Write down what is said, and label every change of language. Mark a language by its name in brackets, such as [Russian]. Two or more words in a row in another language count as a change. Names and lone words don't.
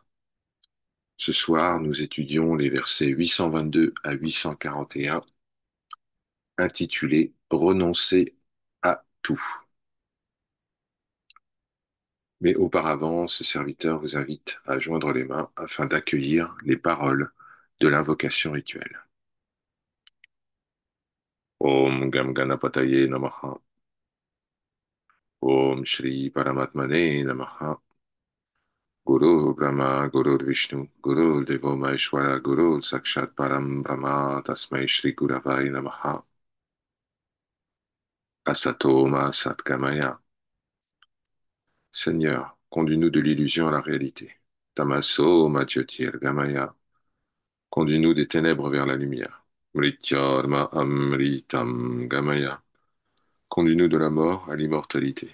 [French] Ce soir, nous étudions les versets 822 à 841, intitulés Renoncer à tout. Mais auparavant, ce serviteur vous invite à joindre les mains afin d'accueillir les paroles de l'invocation rituelle. [Sanskrit] Om Gam Ganapataye Namaha. Om Shri Paramatmane Namaha. Guru Brahma, Guru Vishnu, Guru Devo Maheshwara, Guru Sakshat Param Brahma, Tasmai Shri Guravai Namaha. Asatoma Satkamaya. [French] Seigneur, conduis-nous de l'illusion à la réalité. [Sanskrit] Tamaso Majyotir Gamaya. [French] Conduis-nous des ténèbres vers la lumière. [Sanskrit] Mrityorma Amritam Gamaya. [French] Conduis-nous de la mort à l'immortalité.